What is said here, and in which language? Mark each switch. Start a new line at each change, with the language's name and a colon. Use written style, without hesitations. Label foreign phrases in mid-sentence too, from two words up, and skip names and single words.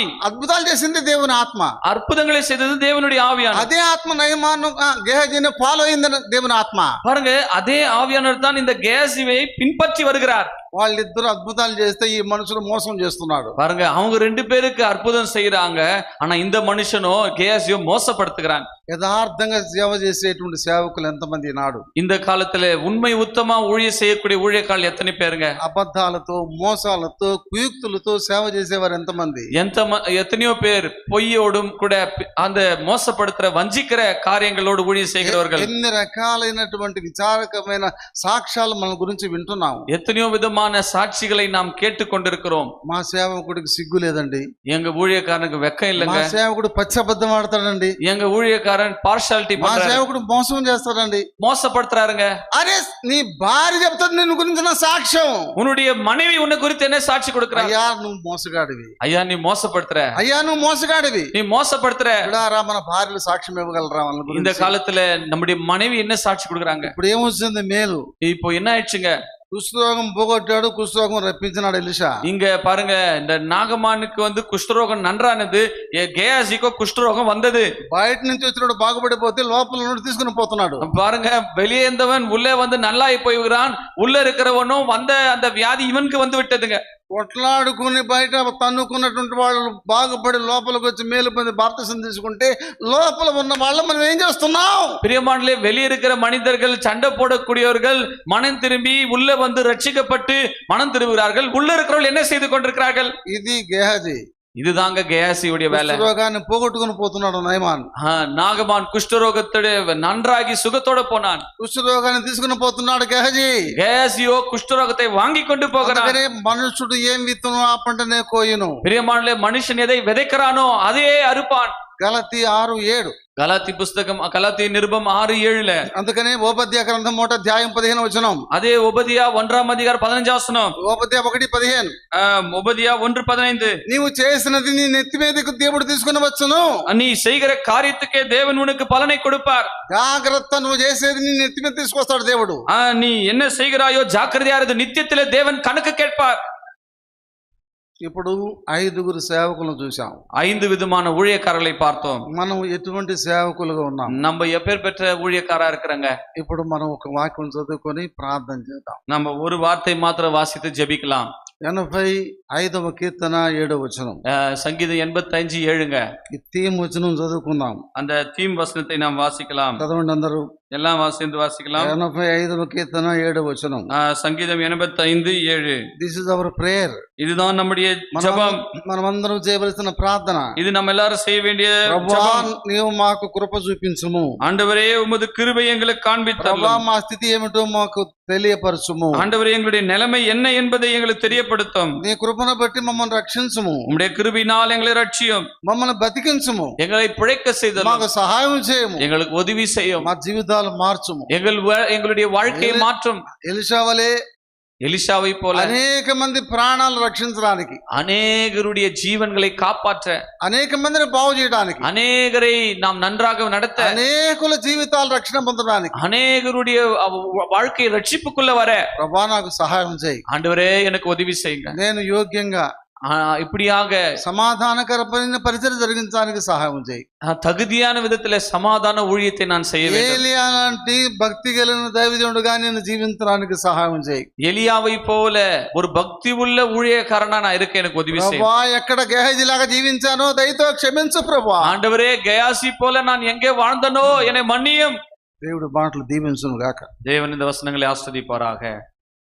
Telugu: అద్భుతాలు చేసింది దేవుని ఆత్మ.
Tamil: அற்புதங்களை செய்தது தேவனுடைய ஆவியானவர்.
Telugu: అదే ఆత్మ నయమానం గేహజీని ఫాలో అయింది దేవుని ఆత్మ.
Tamil: பாருங்க, அதே ஆவியானவர் தான் இந்த கேயாசியை பின்பற்றி வருகிறார்.
Telugu: వాళ్ళిద్దరు అద్భుతాలు చేస్తే ఈ మనుషులు మోసం చేస్తున్నాడు.
Tamil: பாருங்க, அவங்க 2 பேருக்கு அற்புதம் செய்யறாங்க, ஆனா இந்த மனுஷனோ கேயாசியோ மோசப்படுத்துகிறான்.
Telugu: యథార్థంగా సేవ చేసేటువంటి సేవకులు ఎంతమంది నాడు?
Tamil: இந்த காலத்துல உண்மை உத்தமா ஊழிய செய்யக்கூடிய ஊழியக்காரர்கள் எத்தனை பேருங்க?
Telugu: అబద్ధాలతో, మోసాలతో, కుయుక్తులతో సేవ చేసేవారు ఎంతమంది?
Tamil: எத்தனையோ பேர் பொய்யோடும் கூட அந்த மோசப்படுத்துற வஞ்சிக்கிற காரியங்களோடு ஊழியம் செய்கிறவர்கள்.
Telugu: ఎన్ని రకాలైనటువంటి విచారకమైన సాక్ష్యాలు మన గురించి వింటున్నాం.
Tamil: எத்தனையோ விதமான சாட்சிகளை நாம் கேட்டுக்கொண்டிருக்கிறோம்.
Telugu: మా సేవకుడికి సిగ్గు లేదండి,
Tamil: எங்க ஊழியக்காரனுக்கு வெக்கம் இல்லைங்க,
Telugu: మా సేవకుడు పచ్చి అబద్ధం ఆడతాడండి,
Tamil: எங்க ஊழியக்காரன் பார்ஷாலிட்டி
Telugu: మా
Tamil: பண்றாரு,
Telugu: సేవకుడు మోసం చేస్తాడండి,
Tamil: மோசப்படுத்துறாருங்க.
Telugu: అరే నీ భార్య చెప్తాడు నిన్ను గురించిన సాక్ష్యం.
Tamil: உன்னுடைய மனைவி உன்னை குறித்து என்ன சாட்சி கொடுக்கறா?
Telugu: అయ్యా నువ్వు మోసగాడివి,
Tamil: ஐயா நீ மோசப்படுத்துற,
Telugu: అయ్యా నువ్వు మోసగాడివి,
Tamil: நீ மோசப்படுத்துற.
Telugu: ఇలారా మన భార్యలు సాక్ష్యం ఇవ్వగలరా వాళ్ళ
Tamil: இந்த
Telugu: గురించి?
Tamil: காலத்துல நம்முடைய மனைவி என்ன சாட்சி கொடுக்கறாங்க?
Telugu: ఇప్పుడు ఏమొచ్చింది మేలు?
Tamil: இப்போ என்ன ஆயிடுச்சுங்க?
Telugu: కుష్ఠరోగం పోగొట్టాడు, కుష్ఠరోగం రప్పించినాడు ఎలీషా.
Tamil: இங்க பாருங்க, இந்த நாகமானுக்கு குஷ்டரோகம் நன்றானது, கேயாசிக்கோ குஷ்டரோகம் வந்தது.
Telugu: బయట నుంచి వచ్చినప్పుడు బాగుపడిపోతే లోపల నుండి తీసుకుని పోతున్నాడు.
Tamil: பாருங்க, வெளியே இருந்தவன் உள்ளே வந்து நல்லாயி போய்கிறான், உள்ள இருக்கிறவனும் வந்த அந்த வியாதி இவனுக்கு வந்து விட்டதுங்க.
Telugu: కొట్లాడుకుని బయట తన్నుకున్నటువంటి వాళ్ళు బాగుపడి లోపలికి వచ్చి మేలు పొంది బాప్తిసం తీసుకుంటే లోపల ఉన్న వాళ్ళు మనం ఏం చేస్తున్నాం?
Tamil: பிரியமானே, வெளியே இருக்கிற மனிதர்கள், சண்டை போடக்கூடியவர்கள் மனம் திரும்பி உள்ள வந்து ரட்சிக்கப்பட்டு மனம் திரும்புகிறார்கள். உள்ள இருக்கிறவர்கள் என்ன செய்து கொண்டிருக்கிறார்கள்?
Telugu: ఇది గేహజీ.
Tamil: இதுதாங்க கேயாசியுடைய வேலை.
Telugu: కుష్ఠరోగాన్ని పోగొట్టుకుని పోతున్నాడు నయమాన్.
Tamil: நாகமான் குஷ்டரோகத்தோட நன்றாகி சுகத்தோட போனான்.
Telugu: కుష్ఠరోగాన్ని తీసుకుని పోతున్నాడు గేహజీ.
Tamil: கேயாசியோ குஷ்டரோகத்தை வாங்கி கொண்டு போகிறான்.
Telugu: మనుషుడు ఏం విత్తును ఆ పంటనే కోయును.
Tamil: பிரியமானே, மனுஷன் எதை விதைக்கிறானோ அதையே அறுப்பான்.
Telugu: గలతీ 6:7.
Tamil: கலாத்தி புஸ்தகம், கலாத்தி நிருபம் 6:7.
Telugu: అందుకనే ఓబద్యా గ్రంథం 1 అధ్యాయం 15 వచనం.
Tamil: அதே ஒபதியா 1ஆம் அதிகாரம் 15 வசனம்.
Telugu: ఓబద్యా 1:15.
Tamil: ஒபதியா 1:15.
Telugu: నీవు చేసినది నీ నెత్తి మీదకు దేవుడు తీసుకుని వచ్చును.
Tamil: நீ செய்கிற காரியத்துக்கே தேவன் உனக்கு பலனை கொடுப்பார்.
Telugu: జాగ్రత్త, నువ్వు చేసేది నీ నెత్తి మీద తీసుకొస్తాడు దేవుడు.
Tamil: நீ என்ன செய்கிறாயோ ஜாக்கிரதையா இரு, நித்தியத்திலே தேவன் கணக்கு கேட்பார்.
Telugu: ఇప్పుడు 5 సేవకులను చూసాం.
Tamil: 5 விதமான ஊழியக்காரர்களை பார்த்தோம்.
Telugu: మనం ఎటువంటి సేవకులుగా ఉన్నాం?
Tamil: நம்ம எப்பேர் பெற்ற ஊழியக்காரா இருக்கிறாங்க.
Telugu: ఇప్పుడు మనం ఒక వాక్యం చదువుకొని ప్రార్థన చేద్దాం.
Tamil: நம்ம ஒரு வார்த்தை மாத்திரம் வாசித்து ஜெபிக்கலாம்.
Telugu: 85వ కీర్తన 7వ వచనం.
Tamil: சங்கீதம் 85:7ங்க.
Telugu: ఈ థీమ్ వచనం చదువుకుందాం.
Tamil: அந்த தீம் வசனத்தை நாம் வாசிக்கலாம்.
Telugu: చదవండి అందరూ.
Tamil: எல்லாம் வாசித்து வாசிக்கலாம்.
Telugu: 85వ కీర్తన 7వ వచనం.
Tamil: சங்கீதம் 85:7.
English: this is our prayer.
Tamil: இதுதான் நம்முடைய ஜெபம்.
Telugu: మనమందరం చేయవలసిన ప్రార్థన.
Tamil: இது நம்ம எல்லாரும் செய்ய வேண்டிய ஜெபம்.
Telugu: నీవు మాకు కృప చూపించుము.
Tamil: ஆண்டவரே, உமது கிருபை எங்களுக்கு காண்பித்தருளும்.
Telugu: మా స్థితి ఏమిటో మాకు తెలియపరచుము.
Tamil: ஆண்டவரே, எங்களுடைய நிலைமை என்ன என்பதை எங்களுக்கு தெரியப்படுத்தும்.
Telugu: నీ కృపను బట్టి మమ్మల్ని రక్షించుము.
Tamil: உம்முடைய கிருபையினால் எங்களை ரட்சியும்.
Telugu: మమ్మల్ని బతికించుము.
Tamil: எங்களை பிழைக்க செய்தருளும்.
Telugu: మాకు సహాయం చేయము.
Tamil: எங்களுக்கு உதவி செய்யும்.
Telugu: మా జీవితాలు మార్చుము.
Tamil: எங்களுடைய வாழ்க்கையை மாற்றும்.
Telugu: ఎలీషా వలె
Tamil: எலிஷாவை போல
Telugu: అనేక మంది ప్రాణాలు రక్షించడానికి,
Tamil: அநேகருடைய ஜீவன்களை காப்பாற்ற,
Telugu: అనేక మందిని బాగు చేయడానికి,
Tamil: அநேகரை நாம் நன்றாக நடத்த,
Telugu: అనేకుల జీవితాలు రక్షణ పొందడానికి,
Tamil: அநேகருடைய வாழ்க்கையை ரட்சிப்புக்குள்ள வர
Telugu: ప్రభా నాకు సహాయం చేయి,
Tamil: ஆண்டவரே எனக்கு உதவி செய்யுங்க,
Telugu: నేను యోగ్యంగా
Tamil: இப்படியாக
Telugu: సమాధానకరమైన పరిచయం జరిగించడానికి సహాయం చేయి,
Tamil: தகுதியான விதத்துல சமாதான ஊழியத்தை நான் செய்ய வேண்டும்.
Telugu: ఏలియా లాంటి భక్తి కలిగిన దైవజనుడుగా నేను జీవించడానికి సహాయం చేయి.
Tamil: எலியாவை போல ஒரு பக்தி உள்ள ஊழியக்காரனா நான் இருக்க எனக்கு உதவி செய்யுங்க.
Telugu: ప్రభా ఎక్కడ గేహజీ లాగా జీవించానో దయతో క్షమించు ప్రభా.
Tamil: ஆண்டவரே கயாசி போல நான் எங்கே வாழ்ந்தனோ என்னை மன்னியும்.
Telugu: దేవుడు మాటలు దీవించును గాక.
Tamil: தேவன் இந்த வசனங்களை ஆஸ்வதிப்பாராக.